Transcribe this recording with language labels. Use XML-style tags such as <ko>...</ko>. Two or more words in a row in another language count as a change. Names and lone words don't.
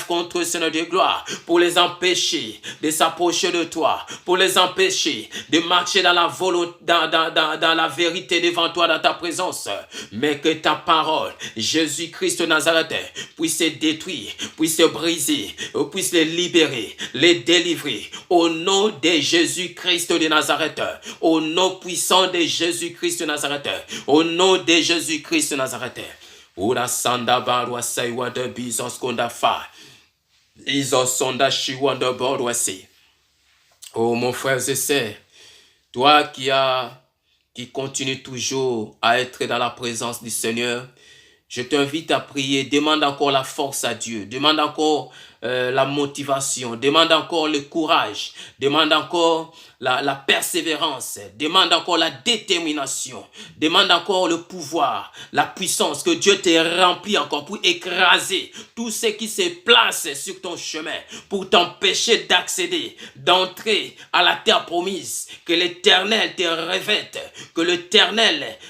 <fr>contre eux, Seigneur de gloire, pour les empêcher de s'approcher de toi, pour les empêcher de marcher dans la volonté, dans la vérité devant toi, dans ta présence, mais que ta parole, Jésus-Christ de Nazareth, puisse les détruire, puisse les briser, puisse les libérer, les délivrer, au nom de Jésus-Christ de Nazareth, au nom puissant de Jésus-Christ de Nazareth, au nom de Jésus-Christ de Nazareth. Ora sanda barwa saiwa de bizos konda fa. Iso sonda shiwa de bordwasi. Oh mon frère et sœur, toi qui continue toujours à être dans la présence du Seigneur, je t'invite à prier, demande encore la force à Dieu, demande encore la motivation, demande encore le courage, demande encore la persévérance, demande encore la détermination, demande encore le pouvoir, la puissance, que Dieu t'ait rempli encore pour écraser tout ce qui se place sur ton chemin, pour t'empêcher d'accéder, d'entrer à la terre promise, que l'Éternel te revête, que l'Éternel</fr>